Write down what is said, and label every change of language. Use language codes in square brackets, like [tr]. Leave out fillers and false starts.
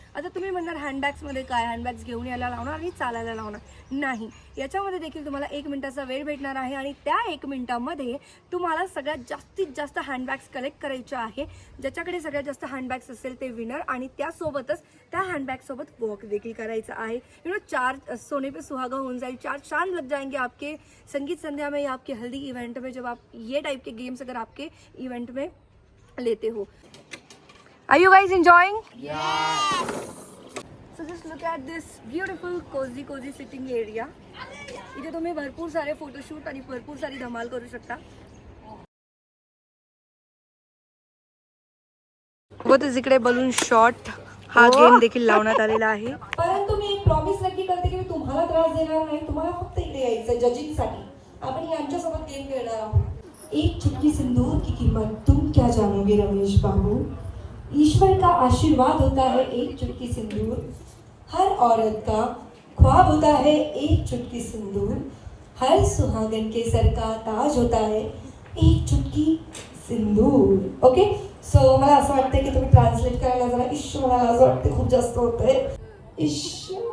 [mr] आता तुम्ही म्हणणार हँडबॅग्समध्ये काय, हँडबॅग्स घेऊन यायला लावणार आणि चालायला लावणार? नाही, याच्यामध्ये देखील तुम्हाला 1 मिनिटाचा वेळ भेटणार आहे आणि त्या 1 मिनिटामध्ये तुम्हाला सगळ्यात जास्तीत जास्त हँडबॅग्स कलेक्ट करायच्या आहे. ज्याच्याकडे सगळ्यात जास्त हँडबॅग्स असेल ते विनर आणि त्यासोबतच त्या हँडबॅगसोबत वॉक देखील करायचं आहे. [hi] 4 सोने पे सुहागा होऊन जाईल, 4 चांद लग जाएंगे आपके संगीत संध्या में या आपके हल्दी इवेंट में, जब आप ये टाइप के गेम्स अगर आपके इवेंट में लेते हो. [en] Are you guys enjoying? Yes. So just look at this beautiful cozy sitting area. [mr] इथे तुम्ही भरपूर सारे फोटोशूट आणि भरपूर सारी धमाल करू शकता. सोबतच इकडे बलून शॉट हा गेम देखील लावण्यात आलेला आहे. परंतु मी प्रॉमिस नक्की करते की मी तुम्हाला त्रास देणार नाही. तुम्हाला फक्त इकडे यायचं जजिंगसाठी. आपण यांच्यासोबत गेम खेळणार आहोत. [hi] एक चुटकी सिंदूर की कीमत तुम क्या जानोगे रमेश बाबू. ईश्वर का आशीर्वाद होता है एक चुटकी सिंदूर. हर औरत का ख्वाब होता है एक चुटकी सिंदूर. हर सुहागन के सर का ताज होता है एक चुटकी सिंदूर. [mr] ओके, सो मला असं वाटतं की तुम्ही ट्रान्सलेट करायला जरा इश, मला असं वाटतं खूप जास्त होतंय इश.